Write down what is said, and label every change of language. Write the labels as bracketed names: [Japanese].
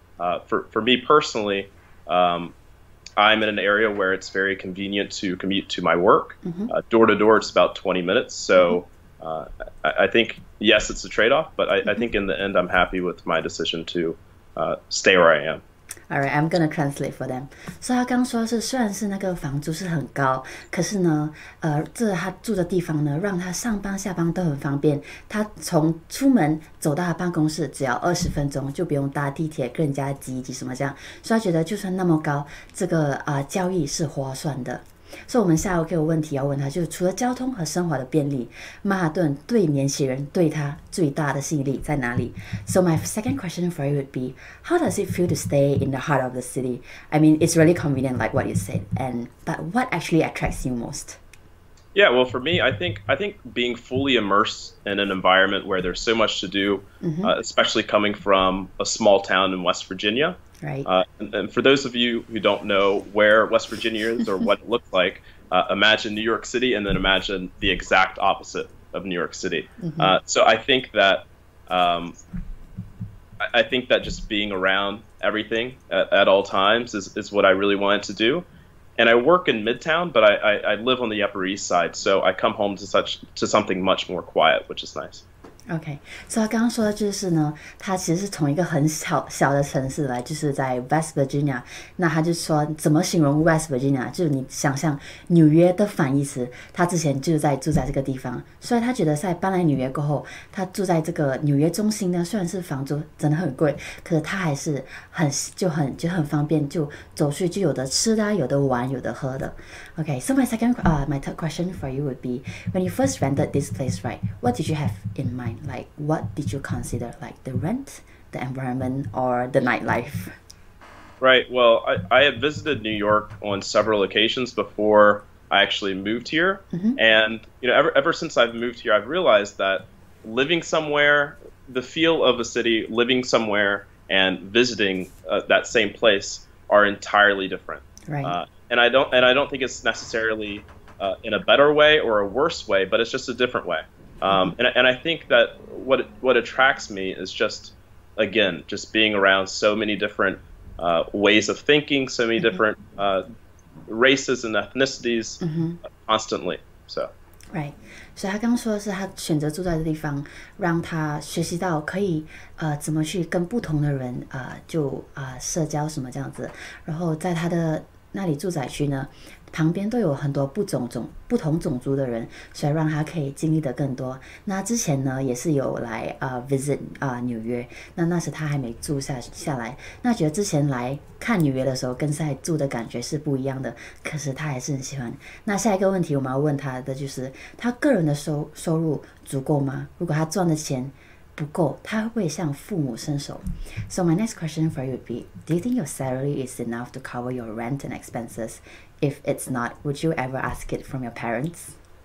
[English] For me personally, I'm in an area where it's very convenient to commute to my work. Door to door, it's about 20 minutes. So I think, yes, it's a trade-off, but I think in the end, I'm happy with my decision to stay where I am. All right, I'm gonna translate for them. [Chinese] 所以他刚说是，虽然是那个房租是很高，可是呢，他住的地方呢，让他上班下班都很方便。他从出门走到他办公室只要20分钟，就不用搭地铁跟人家挤什么这样。所以他觉得就算那么高，这个交易是划算的。所以我们下一个问题要问他，就是除了交通和生活的便利，曼哈顿对年轻人对他最大的吸引力在哪里？ [English] So my second question for you would be, how does it feel to stay in the heart of the city? I mean, it's really convenient like what you said, but what actually attracts you most? Yeah, well, for me, I think being fully immersed in an environment where there's so much to do, especially coming from a small town in West Virginia. Right. And for those of you who don't know where West Virginia is or what it looks like, imagine New York City and then imagine the exact opposite of New York City. So I think that just being around everything at all times is what I really wanted to do. And I work in Midtown, but I live on the Upper East Side, so I come home to something much more quiet, which is nice. [Chinese] OK， 所以他刚刚说的就是呢，他其实是从一个很小的城市来，就是在 West Virginia。那他就说怎么形容 West Virginia， 就是你想象纽约的反义词。他之前就是住在这个地方，所以他觉得在搬来纽约过后，他住在这个纽约中心呢，虽然是房租真的很贵，可是他还是很方便，就走去就有的吃的，有的玩，有的喝的。 [English] Okay, so my third question for you would be, when you first rented this place, right? What did you have in mind? Like, what did you consider, like the rent, the environment, or the nightlife? Right. Well, I had visited New York on several occasions before I actually moved here, and ever since I've moved here, I've realized that living somewhere, the feel of a city, living somewhere, and visiting that same place are entirely different. Right. And I don't think it's necessarily in a better way or a worse way, but it's just a different way. And I think that what attracts me is just being around so many different ways of thinking, so many different races and ethnicities constantly. So. [Chinese] Right， 所以他刚刚说的是他选择住在这地方，让他学习到可以怎么去跟不同的人社交什么这样子，然后在他的那里住宅区呢，旁边都有很多不同种族的人，所以让他可以经历的更多。那之前呢也是有来visit 纽约，那时他还没住下来，那觉得之前来看纽约的时候跟现在住的感觉是不一样的，可是他还是很喜欢。那下一个问题我们要问他的就是他个人的收入足够吗？如果他赚的钱不够，他会不会向父母伸手？ [English] So my next question for you would be, do you think your salary is enough to cover your rent and expenses? If it's not, would you ever ask it from your parents?